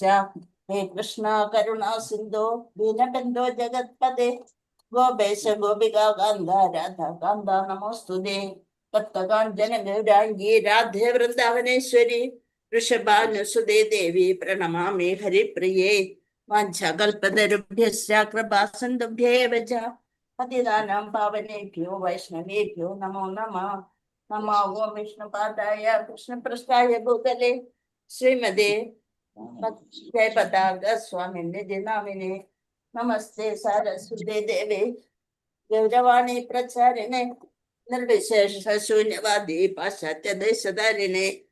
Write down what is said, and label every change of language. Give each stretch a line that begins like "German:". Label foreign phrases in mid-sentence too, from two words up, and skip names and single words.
Sanskrit: ഹേ കൃഷ്ണ കരുണാ സിന്ധോ ദീനബന്ധോ ജഗത്പദേ ഗോപേശ ഗോപികാ കാന്ത രാധാ കാന്ത നമോസ്തുതേ. ഭക്തകാഞ്ചന ഗൗരാംഗീ രാധേ വൃന്ദാവനേശ്വരി വൃഷഭാനുസുതേ ദേവി പ്രണമാമി ഹരിപ്രിയേ. വാഞ്ചാകൽപതരുഭ്യശ്ച കൃപാസിന്ധുഭ്യേവ ച പതിതാനാം പാവനേഭ്യോ വൈഷ്ണവേഭ്യോ നമോ നമഃ. നമോ ഓം വിഷ്ണുപാദായ കൃഷ്ണപ്രസ്ഥായ ഭൂതലേ ശ്രീമതേ ജയപതാക സ്വാമിന്റെ നാമിനെ നമസ്തേ സാരസ്വതേ ദേവേ ഗൗരവാണി പ്രചാരിണേ നിർവിശേഷ ശൂന്യവാദി പാശ്ചാത്യ ദേശധാരിണേ.